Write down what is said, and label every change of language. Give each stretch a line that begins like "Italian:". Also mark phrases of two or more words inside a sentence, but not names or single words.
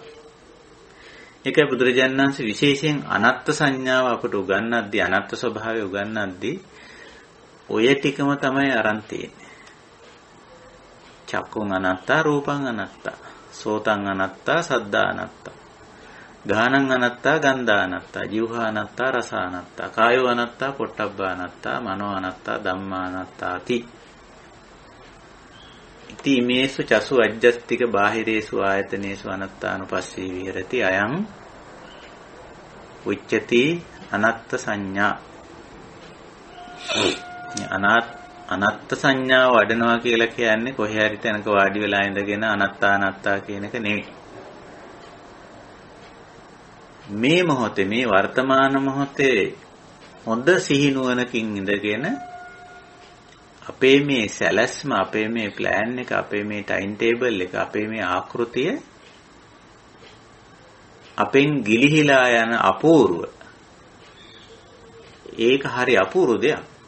Sinhala: ඒකයි බුදුරජාණන් වහන්සේ විශේෂයෙන් අනාත්ත සංඥාව අපට උගන්වද්දී, අනාත්ත ස්වභාවය උගන්වද්දී ඔය ටිකම තමයි අරන් තියෙන්නේ.
Pali: චක්කුං අනාත්තා, රූපං අනාත්තා, සෝතං අනාත්තා, සද්දා අනාත්තා, ගානං අනාත්තා, ගන්ධා අනාත්තා, જીවහා අනාත්තා, රස අනාත්තා, කායෝ අනාත්තා, පොට්ටබ්බා අනාත්තා, මනෝ අනාත්තා, ධම්මා අනාත්තාති. ඉති මේසු චසු අජ්ජස්තික බාහිරේසු ආයතනේසු අනාත්තානුපස්සී විහෙරති අයං උච්චති අනාත්ත සංඥා.
Sinhala: අනාත්ත සංඥාව වඩනවා කියලා කියන්නේ කොහේ හරි තැනක වාඩි වෙලා ඉඳගෙන අනාත්තා කියන එක නෙවෙයි. මේ මොහොතේ, මේ වර්තමාන මොහොතේ හොඳ සිහිනුවණකින් ඉඳගෙන අපේ මේ සැලැස්ම, අපේ මේ ප්ලෑන් එක, අපේ මේ
English: time table
Sinhala: එක, අපේ මේ ආකෘතිය අපෙන් ගිලිහිලා යන අපූර්ව, ඒක හරි අපූර්ව දෙයක්.